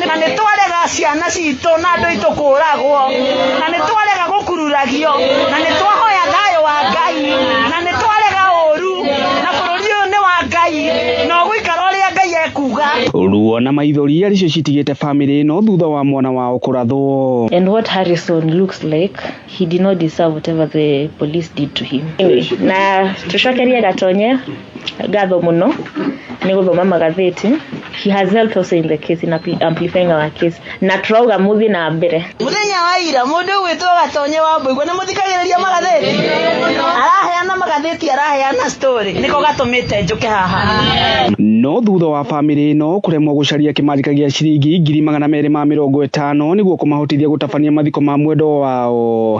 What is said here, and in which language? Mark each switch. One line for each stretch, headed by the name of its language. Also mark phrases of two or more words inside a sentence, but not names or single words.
Kikuyu: Na nĩ twarega ciana citũ na andũ aitũ kũragwo na nĩ twarega gũkururagio na nĩ twahoya thayũ wa Ngai na nĩ twarega ũru na bũrũri ũyũ nĩ wa Ngai no gũikara ũrĩa Ngai ekuga. Ruo na maithori aricio citigĩte famĩlĩ ĩno thutha wa mwana wao kũrathwo.
English: And what Harrison looks like, he did not deserve whatever the police did to him.
Kikuyu: Na tucokeria Gatonye gatho mũno nĩ gũthoma magathĩti.
English: He has helped also in the case in amplifying our case.
Kikuyu: Na turauga muthi na mbere. Muthenya wa ira mundu gwitwo Gatonye wa Mbũigua nĩ mũthikagĩrĩria magathĩti. Araheana magathĩti araheana story. Nĩko gatũmĩte njũke haha. No thutha wa famĩlĩ ĩno kũremwo gũcaria kĩmanjĩka gĩa ciringi 250 nĩguo kũmahotithia gũtabania mathiko ma mwendwa wao.